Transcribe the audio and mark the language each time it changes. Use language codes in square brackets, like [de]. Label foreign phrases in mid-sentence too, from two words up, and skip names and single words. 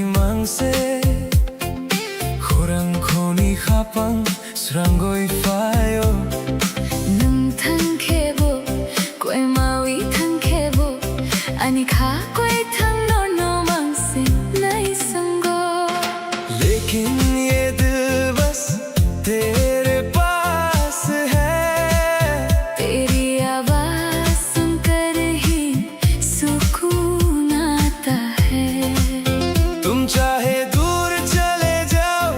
[trp] mangse Khurang khoni khapang srangoi fayo Nung thang khebo koi mawi thang khebo ani kha koi thang no mang se nai sango [hi] लेकिन ये दिल बस तेरे पास है। तेरी आवाज सुनकर ही सुकून आता है। तुम चाहे दूर चले जाओ